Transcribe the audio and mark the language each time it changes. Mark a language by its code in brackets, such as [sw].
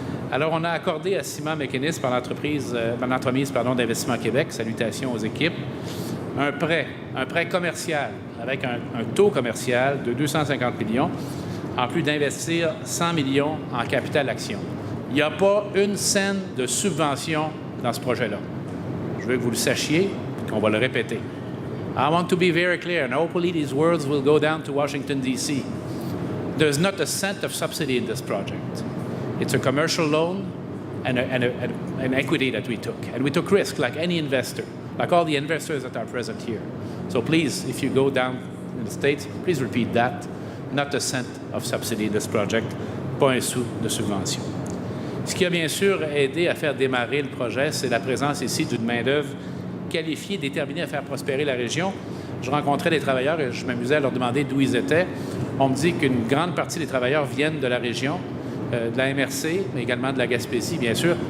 [fr] Alors, on a accordé à Ciment McInnis par l'entremise d'Investissement Québec, salutations aux équipes, un prêt commercial avec un taux commercial de 250 millions, en plus d'investir 100 millions en capital action. Il n'y a pas une scène de subvention dans ce projet-là. Je veux que vous le sachiez et qu'on va le répéter. [en] I want to be very clear, and hopefully these words will go down to Washington, D.C. There's not a cent of subsidy in this project. It's a commercial loan and an equity that we took. And we took risk like any investor, like all the investors that are present here. So please, if you go down in the States, please repeat that. Not a cent of subsidy in this project. [fr] Pas un sou de subvention. Ce qui a bien sûr aidé à faire démarrer le projet, c'est la présence ici d'une main-d'œuvre qualifiée, déterminée à faire prospérer la région. Je rencontrais des travailleurs et je m'amusais à leur demander d'où ils étaient. On me dit qu'une grande partie des travailleurs viennent de la région, de la MRC, mais également de la Gaspésie, bien sûr.